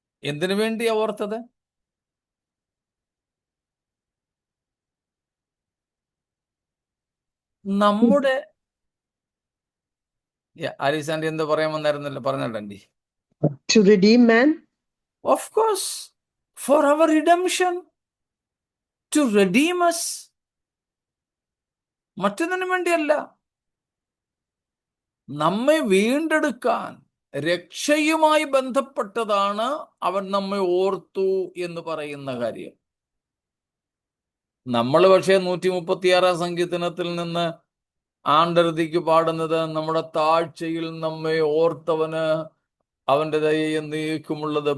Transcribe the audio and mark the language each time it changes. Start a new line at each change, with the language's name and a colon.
Malayalam: എന്തിനു വേണ്ടിയാ ഓർത്തത്? നമ്മുടെ ആലിസാൻഡി എന്തോ പറയാൻ വന്നായിരുന്നല്ലോ, പറഞ്ഞോണ്ടി.
English: To redeem man? Of course, for our redemption, to redeem us.
Malayalam: മറ്റൊന്നിനു വേണ്ടിയല്ല, നമ്മെ വീണ്ടെടുക്കാൻ, രക്ഷയുമായി ബന്ധപ്പെട്ടതാണ് അവൻ നമ്മെ ഓർത്തു എന്ന് പറയുന്ന കാര്യം. നമ്മൾ പക്ഷേ 136 സങ്കീർത്തനത്തിൽ നിന്ന് ആണ്ടരുതിക്ക് പാടുന്നത്, നമ്മുടെ താഴ്ചയിൽ നമ്മെ ഓർത്തവന് അവന്റെ ദയ എന്നേക്കുമുള്ളത്.